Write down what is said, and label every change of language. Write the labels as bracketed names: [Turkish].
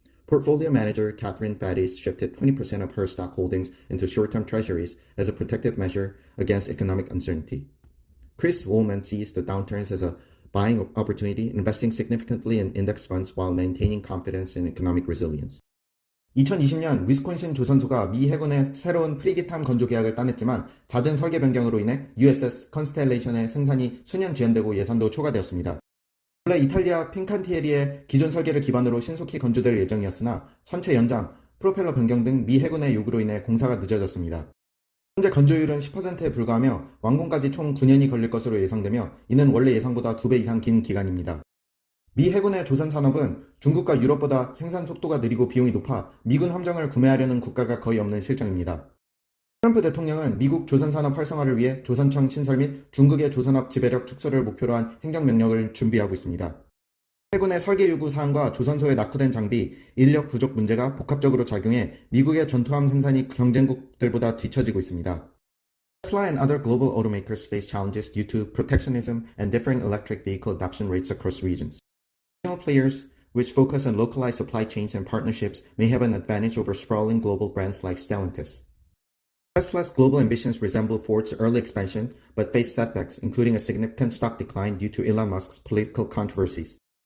[English] Portfolio manager Catherine Fadis shifted 20% of her stock holdings into short-term treasuries as a protective measure against economic uncertainty. Chris Woolman sees the downturns as a buying opportunity, investing significantly in index funds while maintaining confidence in economic resilience. [Korean] 2020년 위스콘신 조선소가 미 해군의 새로운 프리게이트 건조 계약을 따냈지만 잦은 설계 변경으로 인해 USS 컨스텔레이션의 생산이 수년 지연되고 예산도 초과되었습니다. 원래 이탈리아 핀칸티에리의 기존 설계를 기반으로 신속히 건조될 예정이었으나 선체 연장, 프로펠러 변경 등 미 해군의 요구로 인해 공사가 늦어졌습니다. 현재 건조율은 10%에 불과하며 완공까지 총 9년이 걸릴 것으로 예상되며 이는 원래 예상보다 2배 이상 긴 기간입니다. 미 해군의 조선 산업은 중국과 유럽보다 생산 속도가 느리고 비용이 높아 미군 함정을 구매하려는 국가가 거의 없는 실정입니다. 트럼프 대통령은 미국 조선산업 활성화를 위해 조선청 신설 및 중국의 조선업 지배력 축소를 목표로 한 행정명령을 준비하고 있습니다. 해군의 설계 요구 사항과 조선소에 낙후된 장비, 인력 부족 문제가 복합적으로 작용해 미국의 전투함 생산이 경쟁국들보다 뒤처지고 있습니다. [English] Tesla and other global automakers face challenges due to protectionism and differing electric vehicle adoption rates across regions. Regional players, which focus on localized supply chains and partnerships, may have an advantage over sprawling global brands like Stellantis. Tesla's global ambitions resemble Ford's early expansion, but face setbacks, including a significant stock decline due to Elon Musk's political controversies.